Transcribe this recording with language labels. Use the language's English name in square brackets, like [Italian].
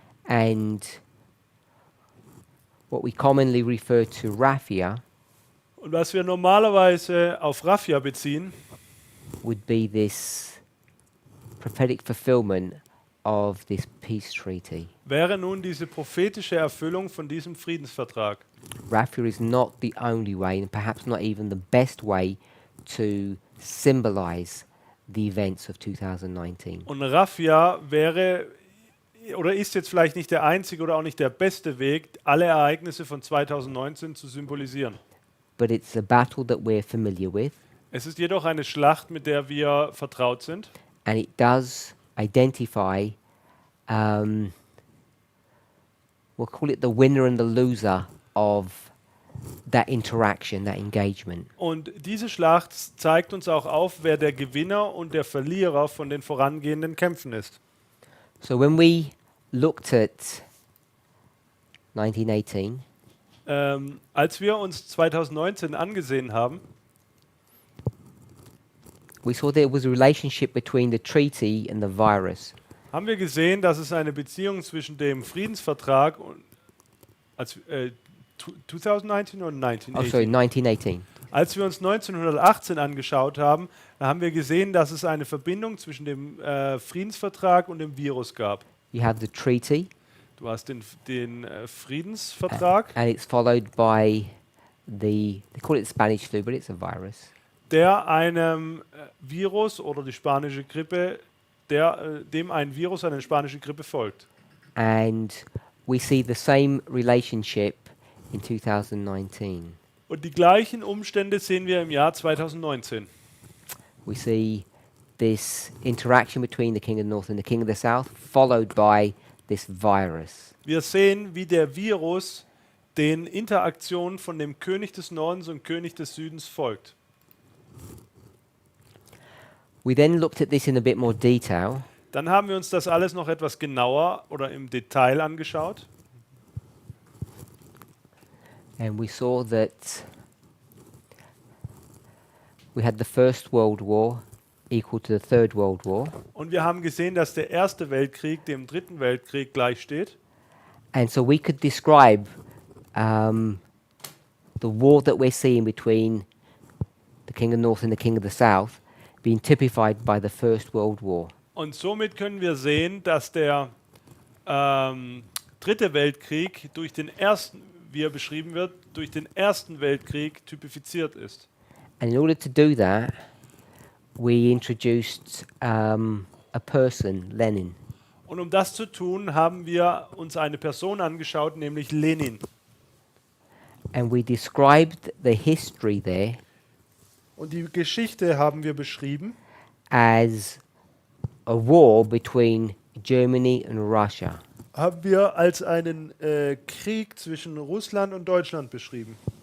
[English] and what we commonly refer to Raffia [German] und was wir normalerweise auf Raffia beziehen, [English] would be this prophetic fulfillment of this peace treaty. [German] wäre nun diese prophetische Erfüllung von diesem Friedensvertrag. [English] Raffia is not the only way, and perhaps not even the best way, to symbolize the events of 2019. [German] Und Raffia wäre oder ist jetzt vielleicht nicht der einzige oder auch nicht der beste Weg, alle Ereignisse von 2019 zu symbolisieren. [English] But it's a battle that we're familiar with, [German] Es ist jedoch eine Schlacht, mit der wir vertraut sind. [English] and it does identify, we'll call it the winner and the loser of that interaction, that engagement. [German] Und diese Schlacht zeigt uns auch auf, wer der Gewinner und der Verlierer von den vorangehenden Kämpfen ist. [English] So when we looked at 1918, [German] Als wir uns 2019 angesehen haben, [English] we saw there was a relationship between the treaty and the virus. [German] haben wir gesehen, dass es eine Beziehung zwischen dem Friedensvertrag und 2019 oder [English] Oh, sorry, 1918? 1918. [German] Als wir uns 1918 angeschaut haben, da haben wir gesehen, dass es eine Verbindung zwischen dem Friedensvertrag und dem Virus gab. [English] You have the treaty, [German] Du hast den Friedensvertrag, [English] and it's followed by they call it Spanish flu, but it's a virus. [German] der einem Virus oder die spanische Grippe, dem ein Virus, eine spanische Grippe folgt. [English] And we see the same relationship in 2019. [German] Und die gleichen Umstände sehen wir im Jahr 2019. [English] We see this interaction between the King of the North and the King of the South, followed by this virus. [German] Wir sehen, wie der Virus den Interaktionen von dem König des Nordens und König des Südens folgt. [English] We then looked at this in a bit more detail, [German] Dann haben wir uns das alles noch etwas genauer oder im Detail angeschaut. [English] and we saw that we had the First World War equal to the Third World War, [German] Und wir haben gesehen, dass der Erste Weltkrieg dem Dritten Weltkrieg gleichsteht. [English] and so we could describe the war that we're seeing between the King of the North and the King of the South being typified by the First World War. [German] Und somit können wir sehen, dass der Dritte Weltkrieg durch den Ersten, wie er beschrieben wird, durch den Ersten Weltkrieg typifiziert ist. [English] And in order to do that, we introduced a person, Lenin. [German] Und um das zu tun, haben wir uns eine Person angeschaut, nämlich Lenin. [English] And we described the history there [German] Und die Geschichte haben wir beschrieben [English] as a war between Germany and Russia. [German] haben wir als einen Krieg zwischen Russland und Deutschland beschrieben.